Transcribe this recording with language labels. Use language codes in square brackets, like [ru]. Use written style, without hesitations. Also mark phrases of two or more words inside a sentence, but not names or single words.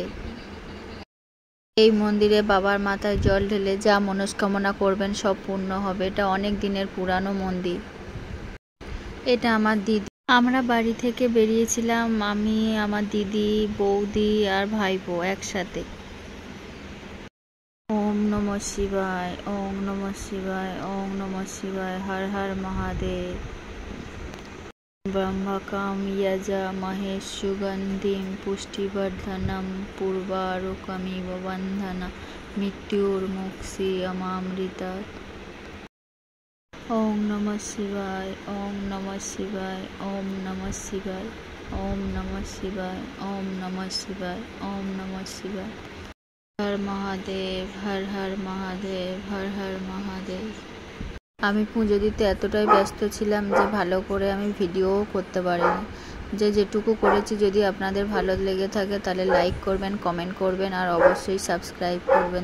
[bn] এই মন্দিরে বাবার মাথায় জল ঢেলে যা মনস্কামনা করবেন সব পূর্ণ হবে। এটা অনেক দিনের পুরানো মন্দির। এটা আমার দিদি। আমরা বাড়ি থেকে বেরিয়েছিলাম, আমি, আমার দিদি, বৌদি আর ভাইপো একসাথে। [sa] ওম নমঃ শিবায়, ওম নমঃ শিবায়, ওম নমঃ শিবায়। [bn] হর হর মহাদেব। [sa] ব্রহ্মকাম যজামহে সুগন্ধিম পুষ্টিবর্ধনম পূর্বারুকমিব বন্ধনা মৃত্যুর্মুক্ষী অমামৃতাৎ। ওম নমঃ শিবায়, ওম নমঃ শিবায়, ওম নমঃ শিবায়, ওম নমঃ শিবায়, ওম নমঃ শিবায়, ওম নমঃ শিবায়। [bn] হর মহাদেব, হর হর মহাদেব, হর হর মহাদেব। আমি পুজো দিতে এতটাই ব্যস্ত ছিলাম যে ভালো করে আমি ভিডিওও করতে পারিনি। যেটুকু করেছি, যদি আপনাদের ভালো লেগে থাকে তাহলে লাইক করবেন, কমেন্ট করবেন আর অবশ্যই সাবস্ক্রাইব করবেন।